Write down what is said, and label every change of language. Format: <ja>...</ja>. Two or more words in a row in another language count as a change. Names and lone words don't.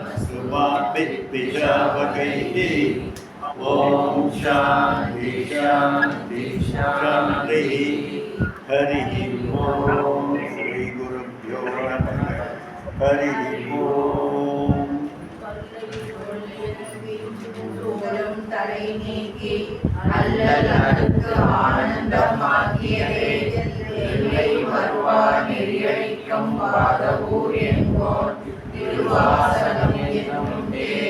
<sa>सुवाभिर्विशावकैः ॐ शान्ति शान्ति शान्तिः हरिः ॐ श्रीगुरुभ्यो नमः हरिः ॐ</sa> <ta>தலை நீக்கி அல்லல் அடுக்கு ஆனந்தமாக்கியதே எல்லை வருவா நெறியழிக்கும் பாதவூர் என்போர் திருவாசகம் என்னுண்டே.</ta>